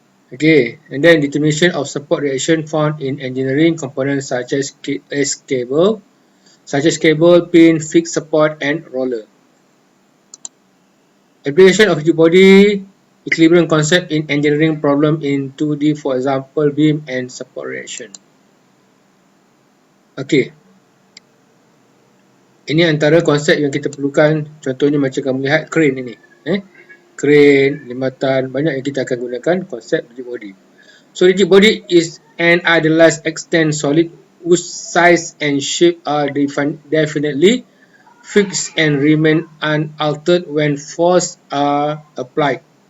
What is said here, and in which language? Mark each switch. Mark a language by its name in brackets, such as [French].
[English] Okay, and then determination of support reaction found in engineering components such as cable, pin, fixed support, and roller. Application of rigid body equilibrium concept in engineering problem in 2D, for example, beam and support reaction. [Malay] Okay, ini antara konsep yang kita perlukan. Contohnya macam kamu lihat crane ini. Crane, jambatan, banyak yang kita akan gunakan konsep rigid body. [English] So rigid body is an idealized extant solid whose size and shape are definitely fixed and remain unaltered when force are applied.